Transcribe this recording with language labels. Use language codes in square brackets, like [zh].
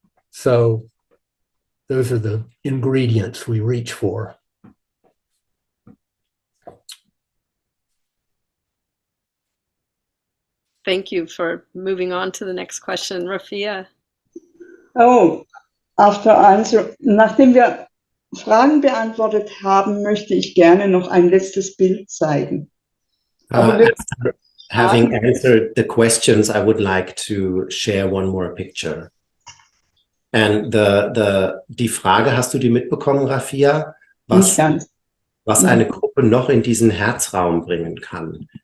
[en] So those are the ingredients we reach for. Thank you for moving on to the next question, Rafia. Oh, after answer, [de] nachdem wir Fragen beantwortet haben, möchte ich gerne noch ein letztes Bild zeigen. [en] After having answered the questions, I would like to share one more picture. [de] And die Frage, hast du die mitbekommen, Rafia? Was eine Gruppe noch in diesen Herzraum bringen kann.